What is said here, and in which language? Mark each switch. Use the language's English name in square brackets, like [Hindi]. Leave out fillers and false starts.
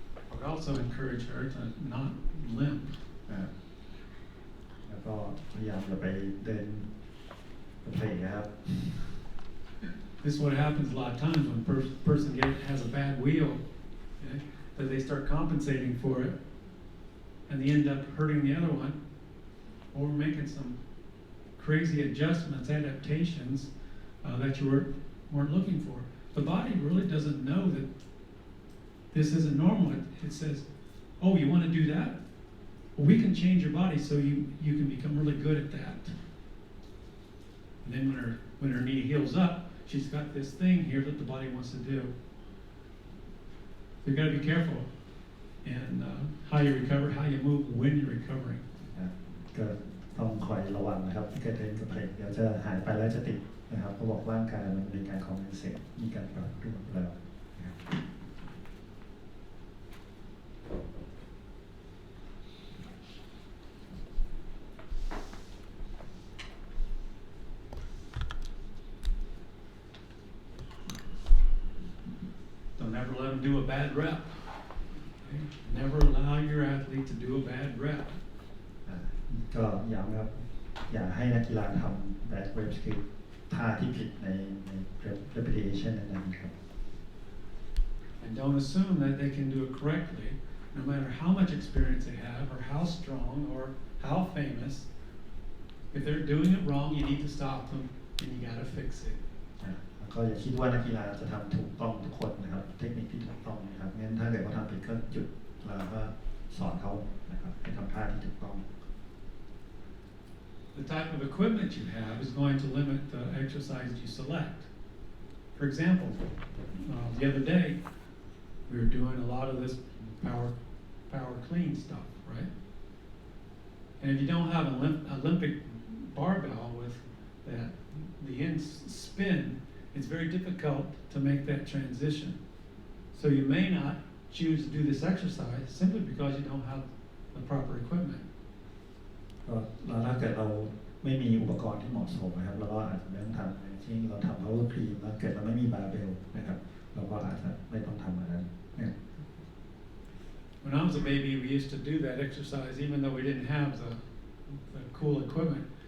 [English] I would also encourage her to not limp. [Thai] แล้วก็พยายามอย่าไปเดินเพลนะครับ [English] This is what happens a lot of times when a person has a bad wheel, okay, that they start compensating for it, and they end up hurting the other one, or making some crazy adjustments, adaptations that you weren't looking for. The body really doesn't know that this isn't normal. It says, "Oh, you want to do that? Well, we can change your body so you can become really good at that." And then when her knee heals up, she's got this thing here that the body wants to do. You've got to be careful and how you recover, how you move when you're recovering. [Thai] ก็ต้องคอยระวังนะครับที่เกิดเดินกับเพลงเดี๋ยวจะหายไปแล้วจะติดนะครับเขาบอกร่างกายมันมีการคอมเพนเซตมีการปรับตัวแล้ว [English] Don't ever let them do a bad rep. Never allow your athlete to do a bad rep. [Thai] ก็ย้ำครับอย่าให้นักกีฬาทำ bad reps คือท่าที่ผิดใน repetition นั้นครับ [English] And don't assume that they can do it correctly, no matter how much experience they have, or how strong, or how famous. If they're doing it wrong, you need to stop them, and you got to fix it. [Thai] แล้วก็อย่าคิดว่านักกีฬาจะทำถูกต้องทุกคนนะครับเทคนิคที่ถูกต้องนะครับงั้นถ้าเกิดเขาทำผิดก็หยุดแล้วก็สอนเขานะครับให้ทำท่าที่ถูกต้อง [English] The type of equipment you have is going to limit the exercise you select. For example, the other day, we were doing a lot of this power clean stuff, right? And if you don't have an Olympic barbell with the end spin, it's very difficult to make that transition. So you may not choose to do this exercise simply because you don't have the proper equipment. [Thai] แล้วถ้าเกิดเราไม่มีอุปกรณ์ที่เหมาะสมนะครับเราก็อาจจะไม่ต้องทำอย่างเช่นเราทำ power clean แล้วเกิดเราไม่มีบาร์เบลนะครับเราก็อาจจะไม่ต้องทำอันนั้นเนี่ย [English] When I was a baby, we used to do that exercise even though we didn't have the cool equipment.